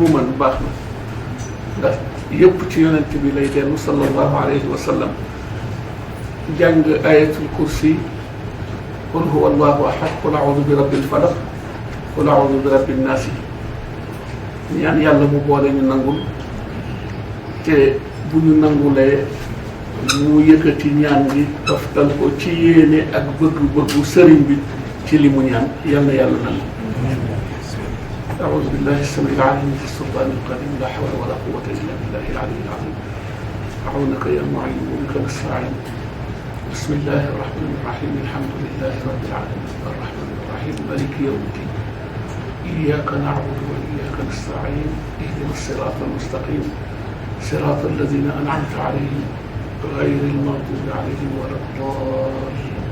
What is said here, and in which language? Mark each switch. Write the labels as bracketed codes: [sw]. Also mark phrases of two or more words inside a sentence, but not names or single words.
[wo] mu mën baax na ndax yëpp ci yonent bi lay dellu [ar] صلى الله عليه وسلم [wo] jàng ayatul kursi [ar] قل هو الله أحد قل أعوذ برب الفلق قل أعوذ برب الناس [wo] ñaan yàlla mu boole ñu nangul te bu ñu nangulee mu yëkkati ñaan gi toftal ko ci yéene ak bëgg-bëggu sëriñ bi ci li mu ñaan yàlla nangu [ar] أعوذ بالله السميع العليم من السلطان القديم لا حول ولا قوة إلا بالله العلي العظيم. أعونك يا معين وبك نستعين. بسم الله الرحمن الرحيم الحمد لله رب العالمين الرحمن الرحيم مالك يوم الدين إياك نعبد وإياك نستعين اهدنا الصراط المستقيم صراط الذين أنعمت عليهم غير المغضوب عليهم ولا الضالين.